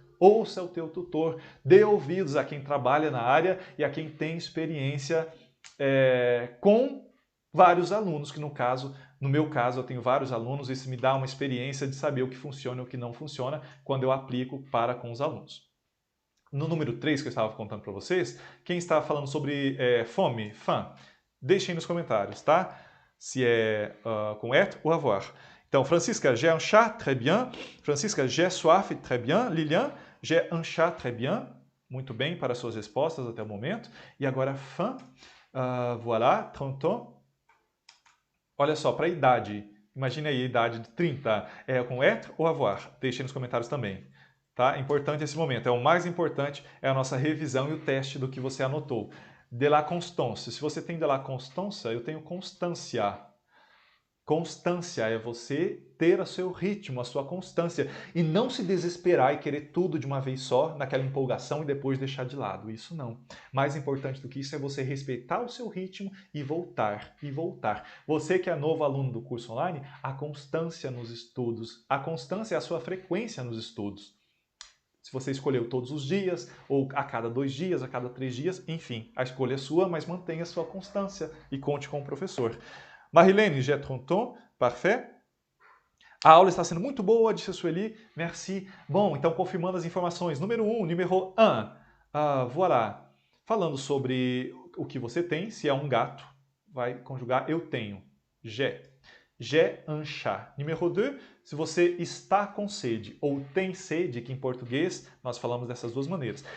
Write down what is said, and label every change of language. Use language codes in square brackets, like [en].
[pt] Ouça o teu tutor, dê ouvidos a quem trabalha na área e a quem tem experiência com vários alunos, que no meu caso eu tenho vários alunos, isso me dá uma experiência de saber o que funciona e o que não funciona quando eu aplico para com os alunos. No número 3 que eu estava contando para vocês, quem está falando sobre fome, faim, deixem nos comentários, tá? Se é com être ou avoir. [fr] Então, Francisca, j'ai un chat, très bien. Francisca, j'ai soif, très bien. Lilian, j'ai un chat, très bien. [pt] Muito bem para suas respostas até o momento. E agora, faim. [fr] Voilà, 30 ans. [pt] Olha só, para a idade. Imagine aí a idade de 30. É com être ou avoir? Deixem nos comentários também. Tá? Importante esse momento. É o mais importante, é a nossa revisão e o teste do que você anotou. [fr] De la constance. [pt] Se você tem [fr] de la constance, [pt] eu tenho constância. Constância é você ter o seu ritmo, a sua constância e não se desesperar e querer tudo de uma vez só, naquela empolgação e depois deixar de lado. Isso não. Mais importante do que isso é você respeitar o seu ritmo e voltar, e voltar. Você que é novo aluno do curso online, a constância nos estudos, a constância é a sua frequência nos estudos. Se você escolheu todos os dias, ou a cada 2 dias, a cada 3 dias, enfim, a escolha é sua, mas mantenha a sua constância e conte com o professor. [fr] Marilene, j'ai 30 ans, parfait. [pt] A aula está sendo muito boa, disse a Sueli, merci. Bom, então confirmando as informações. Número 1, número 1. Voilà. Falando sobre o que você tem, se é um gato, vai conjugar eu tenho. [fr] J'ai. J'ai un chat. [pt] Número 2, se você está com sede ou tem sede, que em português nós falamos dessas duas maneiras.